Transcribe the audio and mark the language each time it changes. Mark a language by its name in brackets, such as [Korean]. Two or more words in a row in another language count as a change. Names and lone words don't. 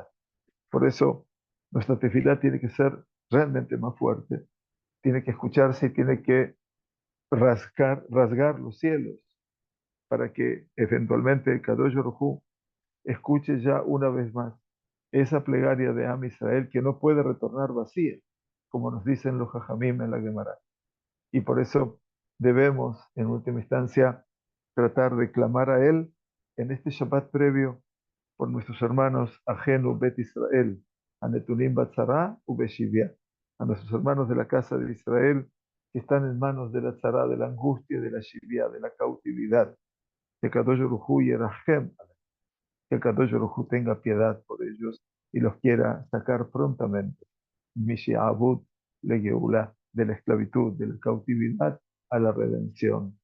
[Spanish] Por eso nuestra tefilá tiene que ser realmente más fuerte, tiene que escucharse y tiene que rasgar los cielos para que eventualmente el [Hebrew] קדוש ברוך הוא [Spanish] escuche ya una vez más esa plegaria de [Hebrew] עם ישראל [Spanish] que no puede retornar vacía, como nos dicen los Jajamim en la Gemara. Y por eso debemos, en última instancia, tratar de clamar a Él en este Shabbat previo por nuestros hermanos [Hebrew] אחינו בית ישראל הנתונים בצרה ובשביה, [Spanish] a nuestros hermanos de la casa de Israel que están en manos de la tzara, de la angustia, de la shivia, de la cautividad. Que [Hebrew] קדוש ברוך הוא ירחם, [Spanish] que [Hebrew] קדוש ברוך הוא [Spanish] tenga piedad por ellos y los quiera sacar prontamente. [Hebrew] משעבוד לגאולה, [Spanish] de la esclavitud, de la cautividad a la redención.